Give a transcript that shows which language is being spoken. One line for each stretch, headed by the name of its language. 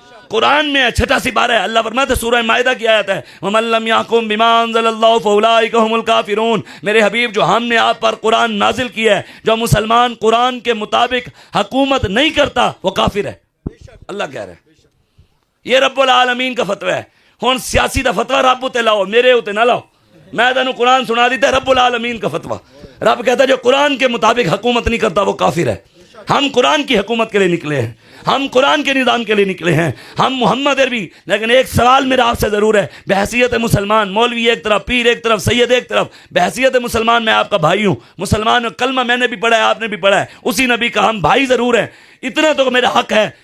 Urdu: قرآن میں 86 بار ہے. اللہ فرماتا ہے سورہ مائدہ کی آیت ہے
Arabic: وَمَن لَّمْ يَحْكُم بِمَا أَنزَلَ اللَّهُ فَأُولَٰئِكَ هُمُ الْكَافِرُونَ.
Urdu: میرے حبیب جو ہم نے آپ پر قرآن نازل کیا ہے، جو مسلمان قرآن کے مطابق حکومت نہیں کرتا وہ کافر ہے. اللہ کہہ رہے ہیں یہ رب العالمین کا فتویٰ ہے.
Punjabi: ہن سیاسی دا فتویٰ رب تے لاؤ، میرے تے نہ لاؤ. میں تینوں قرآن سنا دیتا ہے
Urdu: رب العالمین کا فتویٰ. رب کہتا ہے جو قرآن کے مطابق حکومت نہیں کرتا وہ کافر ہے. ہم قرآن کی حکومت کے لیے نکلے ہیں، ہم قرآن کے نظام کے لیے نکلے ہیں، ہم محمد عربی. لیکن ایک سوال میرا آپ سے ضرور ہے، بحیثیت مسلمان، مولوی ایک طرف، پیر ایک طرف، سید ایک طرف، بحیثیت مسلمان میں آپ کا بھائی ہوں، مسلمان کلمہ میں نے بھی پڑھا ہے، آپ نے بھی پڑھا ہے، اسی نبی کا ہم بھائی ضرور ہیں، اتنا تو میرا حق ہے.